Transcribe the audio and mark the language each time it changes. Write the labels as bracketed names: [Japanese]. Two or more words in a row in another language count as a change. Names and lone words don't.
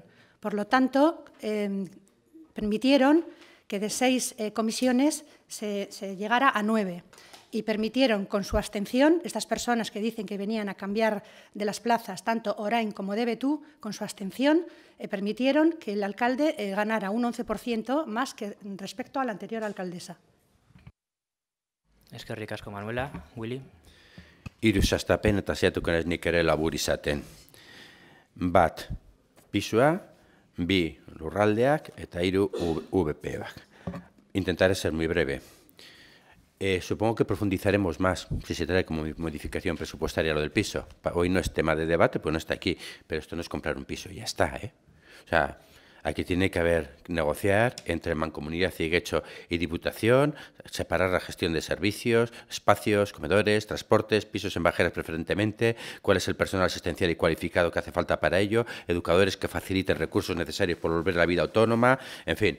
[Spanish] Por lo tanto, permitieron que de 6 comisiones se llegara a 9 y permitieron con su abstención, estas personas que dicen que venían a cambiar de las plazas, tanto Orain como Debetú, con su abstención permitieron que el alcalde ganara un 11% más que respecto a la anterior alcaldesa. [Basque] Eskerrik asko, Manuela. Willy. Hiru hastapen eta saiatuko naiz nik ere labur izaten. Bat, pisua, 2 lurraldeak eta 3 VPak. [Spanish] Intentaré ser muy breve. Supongo que profundizaremos más si se trae como modificación presupuestaria lo del piso. Hoy no es tema de debate, pues no está aquí, pero esto no es comprar un piso, ya está, ¿eh? O sea, aquí tiene que haber negociar entre Mancomunidad y Guecho y Diputación, separar la gestión de servicios, espacios, comedores, transportes, pisos en bajeras preferentemente, cuál es el personal asistencial y cualificado que hace falta para ello, educadores que faciliten recursos necesarios por volver a la vida autónoma, en fin.